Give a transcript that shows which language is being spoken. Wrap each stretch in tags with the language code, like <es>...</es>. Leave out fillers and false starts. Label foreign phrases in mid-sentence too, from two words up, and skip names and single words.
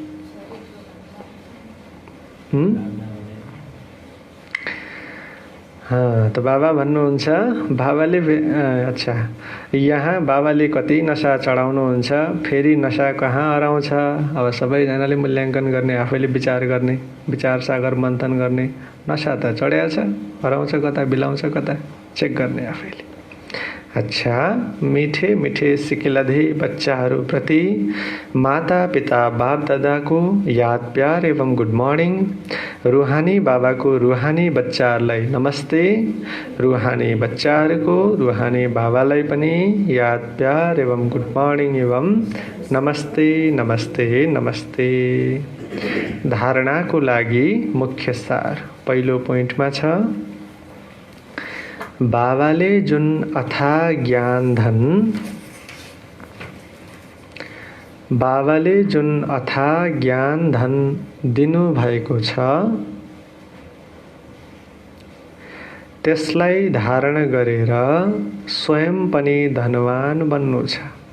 <ne>त बाबा भन्नुहुन्छ बाबाले अच्छा यहाँ बाबाले कति नशा चढाउनुहुन्छ, फेरि नशा कहाँ हराउँछ? अब सबैजनाले मूल्याङ्कन गर्ने, आफैले विचार गर्ने, विचार सागर मन्थन गर्ने। नशा त चढ्या छ, हराउँछ कता, बिलाउँछ कता, चेक गर्ने आफैले। अच्छा,</ne> <hi>मीठे मीठे सिकिलधे</hi> <ne>बच्चाहरूप्रति माता पिता बाप दादाको याद प्यार एवं</ne> <en>good morning.</en> <ne>रूहानी बाबाको रूहानी बच्चाहरूलाई नमस्ते। रूहानी बच्चाहरूको रूहानी बाबालाई पनि याद प्यार एवं</ne> <en>good morning</en> <ne>एवं नमस्ते नमस्ते नमस्ते। धारणाको लागि मुख्य सार पहिलो पोइन्टमा छ, बाबाले जुन अथाह ज्ञान धन दिनुभएको छ त्यसलाई धारण गरेर स्वयं पनि धनवान बन्नु छ।</ne>